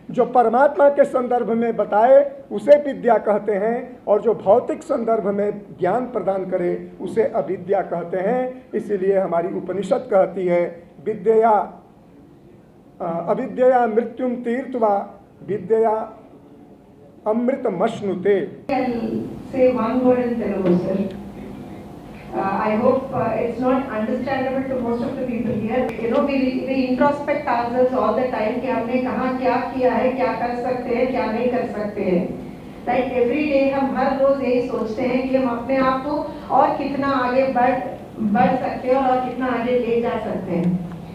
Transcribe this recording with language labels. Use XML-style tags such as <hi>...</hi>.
<hi>जो परमात्मा के संदर्भ में बताए उसे विद्या कहते हैं, और जो भौतिक संदर्भ में ज्ञान प्रदान करे उसे अविद्या कहते हैं। इसीलिए हमारी उपनिषद कहती है,</hi> <sa>विद्या अविद्या मृत्युम तीर्थवा विद्या अमृतमश्नुते।</sa> <en>Say one word in Telugu, sir. I hope it's not understandable to most of the people here. You know, we introspect ourselves all the time</en> <hi>कि हमने कहाँ क्या किया है, क्या कर सकते हैं, क्या नहीं कर सकते हैं।</hi> <en>Like every day</en> <hi>हम हर रोज यही सोचते हैं कि हम अपने आप को और कितना आगे बढ़ सकते हैं और कितना आगे ले जा सकते हैं।</hi>